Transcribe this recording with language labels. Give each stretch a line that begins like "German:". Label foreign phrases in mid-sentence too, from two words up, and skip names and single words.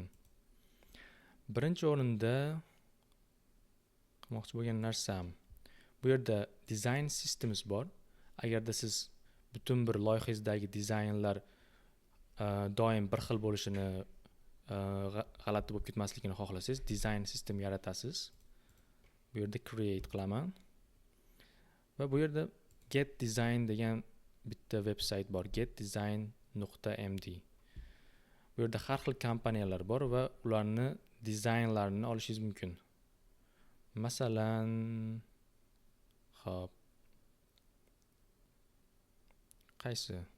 Uzbek: Birinchi o'rinda qilmoqchi bo'lgan narsam, bu yerda
English: design systems
Uzbek: bor. Agarda siz butun bir loyihangizdagi dizaynlar doim bir xil bo'lishini, g'alati bo'lib ketmasligini xohlasangiz,
English: design system yaratasiz.
Uzbek: Bu yerda create qilaman. Va bu yerda get design degan bitta veb-sayt bor, getdesign.md. Bu yerda har xil kompaniyalar bor va ularni dizaynlarini olishingiz mumkin. Masalan, hop, qaysi?